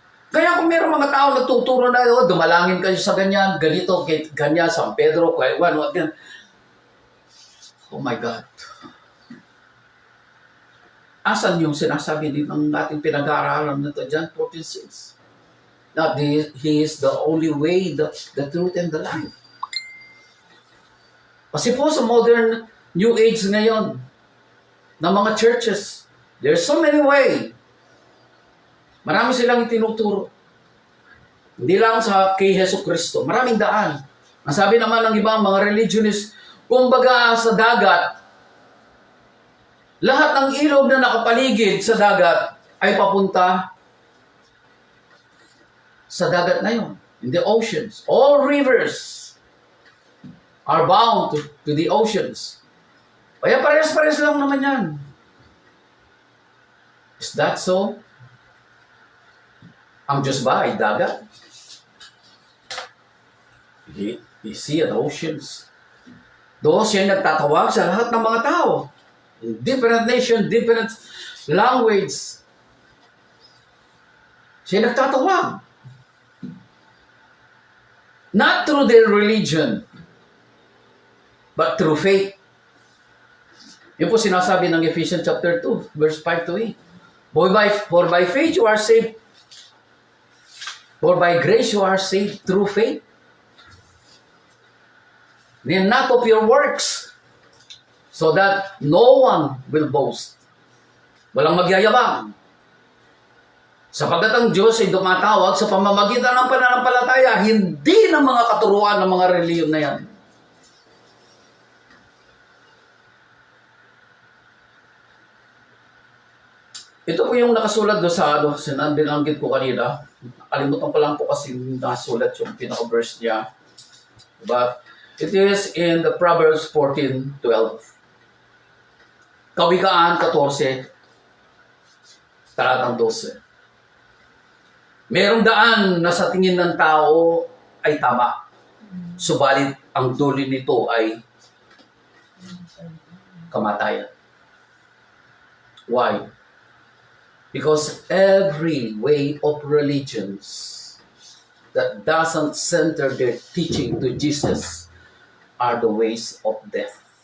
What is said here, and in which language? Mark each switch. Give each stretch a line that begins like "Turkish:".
Filipino: Kaya kung mayroong mga tao na tuturo na, dumalangin kayo sa ganyan, ganito, ganyan, San Pedro, Kuwan, ganyan.
English: Oh my God.
Filipino: Asan yung sinasabi din ng ating pinag-aaralan nito dyan, 14:6?
English: That He is the only way, the truth, and the life.
Filipino: Kasi po sa modern New Age ngayon, ng mga churches,
English: there's so many ways.
Filipino: Marami silang itinuturo. Hindi lang sa kay Hesus Kristo. Maraming daan. Ang sabi naman ng ibang mga religionists, kumbaga sa dagat, lahat ng ilog na nakapaligid sa dagat ay papunta sa dagat na yun.
English: In the oceans. All rivers are bound to the oceans.
Filipino: Kaya pares-pares lang naman yan.
English: Is that so?
Filipino: Ang Diyos ba ay dagat?
English: You see the oceans.
Filipino: Doon siya nagtatawag sa lahat ng mga tao.
English: In different nation, different language.
Filipino: Siya nagtatawag.
English: Not through their religion, but through faith.
Filipino: Yun po sinasabi ng
English: Ephesians chapter 2, verse 5 to 8. For by faith you are saved. For by grace you are saved through faith. And not of your works, so that no one will boast.
Filipino: Walang magyayabang. Sapagkat ang Diyos ay dumatawag sa pamamagitan ng pananampalataya, hindi ng mga katuruan ng mga reliyon na yan. Ito po yung nakasulat doon sa binanggit ko kanina. Kalimutan ko lang po kasi nasulat yung pinaka-verse niya.
English: But it is in the Proverbs 14:12.
Filipino: Kawikaan 14, talatang 12. Merong daan na sa tingin ng tao ay tama. Subalit ang dulo nito ay kamatayan.
English: Why? Because every way of religions that doesn't center their teaching to Jesus are the ways of death.